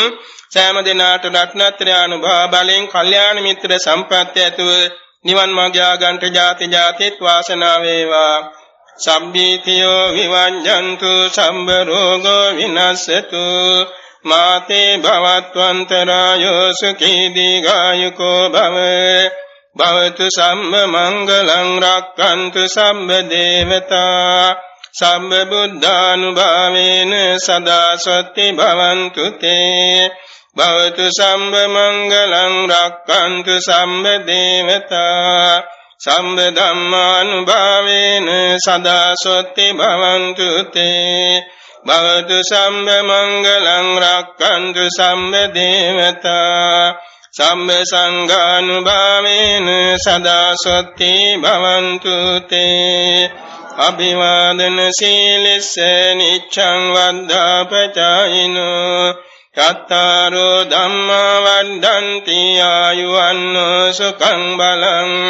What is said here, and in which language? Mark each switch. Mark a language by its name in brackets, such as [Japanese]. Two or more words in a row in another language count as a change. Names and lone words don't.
[Sinhala] සෑම දිනාට රත්නත්‍රය අනුභව බලෙන් කල්යාණ මිත්‍ර සම්පත් ඇතුව නිවන් මාර්ග යාගන්ට ජාති ජාතිත් වාසනාව වේවා. [Pali] සම්බීතියෝ විවංජන්තු සම්බ රෝගෝ විනස්සතු මාතේ භවත්වන්තරායෝ සුඛී දීඝායුකෝ භව භවතු සම්ම මංගලං රක්ඛන්තු සම්ම දේවතා සම්ම බුද්ධානුභාවේන සදා සත්‍ය භවන්තු තේ භවතු සම්ම මංගලං රක්ඛන්තු සම්ම දේවතා සම්ම ධම්මානුභාවේන සදා සත්‍ය භවන්තු තේ භවතු සම්ම මංගලං රක්ඛන්තු සම්ම දේවතා සම්ම සංඝානුභාවේන සදා සත්‍ය භවන්තු තේ අභිවාදන සීලස්ස නිච්ඡං වද්ධාපචායිනෝ චත්තාරෝ ධම්මා වණ්ඩන්ති ආයුවන්නෝ සුඛං බලං